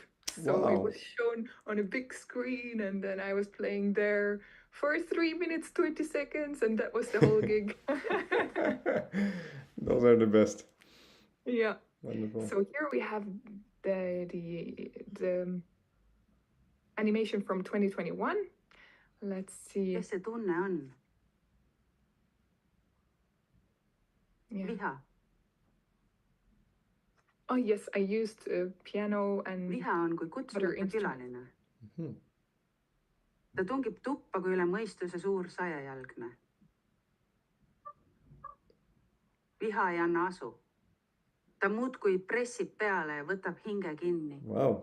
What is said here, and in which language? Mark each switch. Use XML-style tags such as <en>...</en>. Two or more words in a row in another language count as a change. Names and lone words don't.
<en>So it was shown on a big screen, and then I was playing there for 3 minutes, 20 seconds, and that was the whole gig. Those are the best. Yeah. Wonderful. So here we have the animation from 2021. Let's see.</en> <et>Kes see tunne on? Viha.</et> <en>Oh yes, I used piano and</en> <et>Viha on kui kutsumata külaline. Ta tungib tuppa kui üle mõistuse suur sajajalgne. Viha ei anna asu. Ta muudkui pressib peale ja võtab hinge kinni.</et> <en>Wow.</en>